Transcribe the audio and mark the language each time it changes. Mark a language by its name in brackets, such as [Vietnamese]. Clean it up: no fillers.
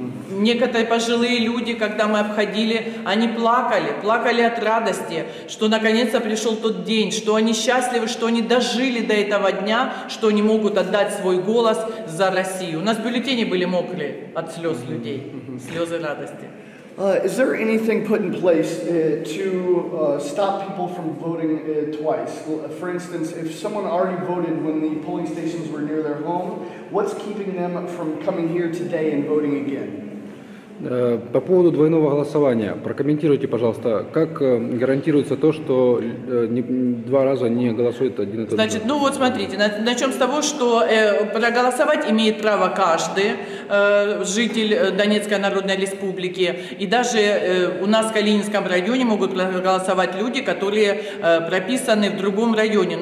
[Russian] Некоторые пожилые люди, когда мы обходили, они плакали от радости, что наконец-то пришел тот день, что они счастливы, что они дожили до этого дня, что они могут отдать свой голос за Россию. У нас бюллетени были мокрые от слез людей. слезы радости. [English] Is there anything put in place to stop people from voting twice? For instance, if someone already voted when the polling stations were near their home, what's keeping them from coming here today and voting again? [Russian] По поводу двойного голосования, прокомментируйте, пожалуйста, как гарантируется то, что два раза не голосует один и тот же? Значит, ну вот смотрите, начнем с того, что проголосовать имеет право каждый житель Донецкой Народной Республики, и даже у нас в Калининском районе могут проголосовать люди, которые прописаны в другом районе.